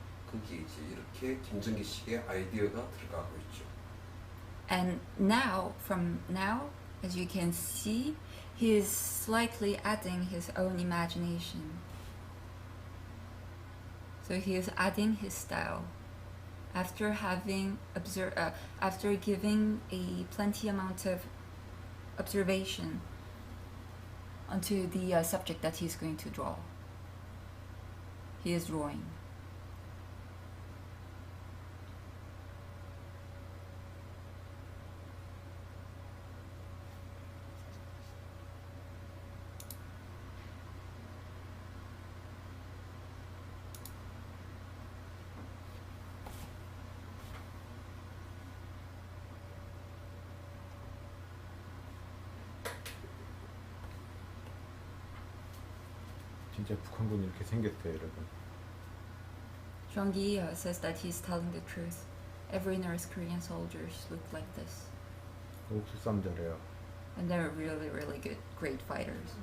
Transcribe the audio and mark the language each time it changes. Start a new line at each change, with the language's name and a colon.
Korean: 거기 이제 이렇게 김정기 씨의 아이디어가 들어가고 있죠.
English: And now, from now, as you can see, he is slightly adding his own imagination. So he is adding his style after having after giving a plenty amount of observation onto the subject that he's going to draw. He is drawing.
Korean: 진짜 북한군이 이렇게 생겼어요, 여러분.
English: Jong-gi says that he's telling the truth. Every North Korean soldiers look like this,
Korean: 옥수 싸움 잘해요.
English: and they're really, really good, great fighters.